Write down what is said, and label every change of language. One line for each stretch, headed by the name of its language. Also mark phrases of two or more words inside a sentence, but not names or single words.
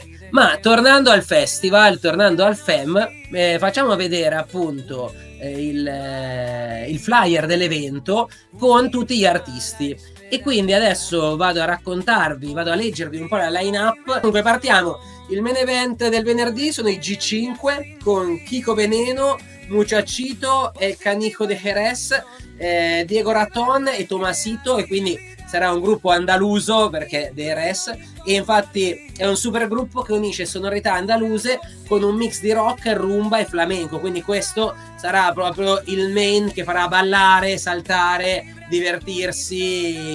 Italian: Ma tornando al festival, tornando al FEM, facciamo vedere appunto il flyer dell'evento con tutti gli artisti. E quindi adesso vado a leggervi un po' la line-up. Dunque partiamo. Il
English: main event
Italian: del venerdì sono i G5 con Kiko Veneno, Muchachito, El Canijo de Jerez, Diego Raton e Tomasito, e quindi sarà un gruppo andaluso perché DRS, e infatti è un super gruppo che unisce sonorità andaluse con un mix di rock, rumba e flamenco. Quindi questo sarà proprio il main che farà ballare, saltare, divertirsi.